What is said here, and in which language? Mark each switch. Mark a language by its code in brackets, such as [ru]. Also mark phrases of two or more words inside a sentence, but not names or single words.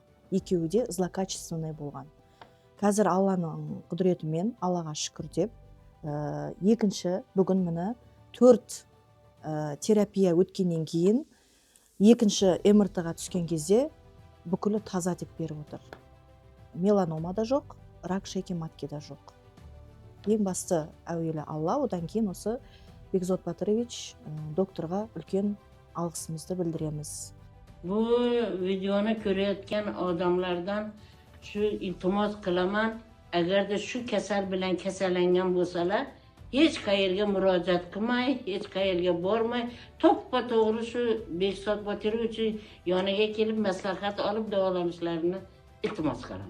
[kk] Екеуі де злокачественный болған. Қазір Алланың құдіретімен, Аллаға шүкір деп, екінші бүгін міне 4 терапия өткеннен кейін екінші МРТ-ға түскен кезде бүкілі таза деп беріп отыр. Меланома да жоқ, [ru] рак шейки матки [kk] да жоқ. Ең басты әуелі Алла, одан кейін осы Бекзот Батырович докторға үлкен алғысымызды білдіреміз. [uz] Bu videonu ko'rayotgan odamlardan shu iltimos qilaman, agarda shu kasal bilan kasallangan bo'lsalar, hech qayerga murojaat qilmay, hech qayerga bormay, to'ppa-to'g'ri shu Bekzot Batirovich yoniga kelib maslahat olib davolanishlarini iltimos qilaman.